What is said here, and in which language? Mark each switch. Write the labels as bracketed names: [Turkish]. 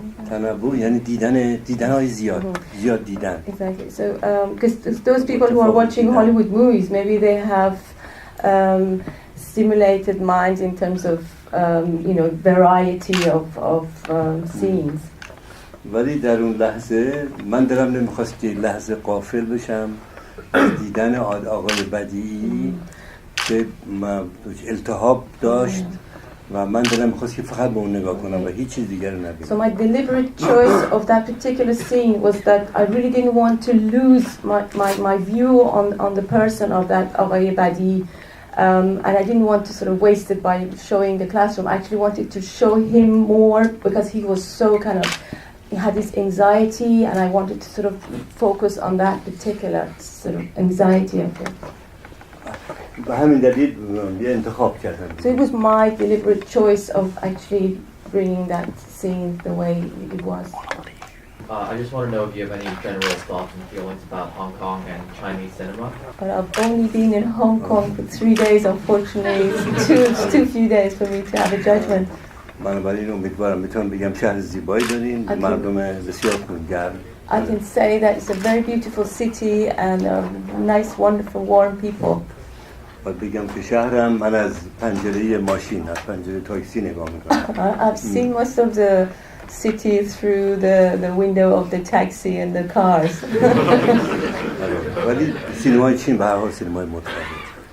[Persian] تنوع یعنی دیدن‌های زیاد دیدن. [English] Exactly. So because those people who are watching Hollywood movies, maybe they have stimulated minds in terms of you know variety of scenes. [Persian] ولی در اون لحظه من دلم نمیخواست که لحظه غافل بشم از دیدن آقای بدیعی که التهاب داشت و من دلم می‌خواست که فقط به اون نگاه کنم و هیچ چیز دیگر نبینم. [English] So my deliberate choice of that particular scene was that I really didn't want to lose my view on the person of that Aghay Badi, and I didn't want to sort of waste it by showing the classroom. I actually wanted to show him more because he was so kind of he had this anxiety, and I wanted to sort of focus on that particular sort of anxiety of him. [Persian] به همین دلیل یه انتخاب کردم. [English] So it was my deliberate choice of actually bringing that scene the way it was. I just want to know if you have any general thoughts and feelings about Hong Kong and Chinese cinema. But I've only been in Hong Kong for 3 days, unfortunately. It's too few days for me to have a judgment. [Persian] بنابراین امیدوارم میتونم بگم شهر زیبایی دارین، مردم بسیار خونگرم. [English] I can say that it's a very beautiful city and nice, wonderful, warm people. باید بگم که شهرم من از پنجره ماشین، از پنجره تاکسی نگاه میکنم. I've seen most of the city through the window of the taxi and the cars. [Persian] ولی سینمای چین به هر حال سینمای متفاوت.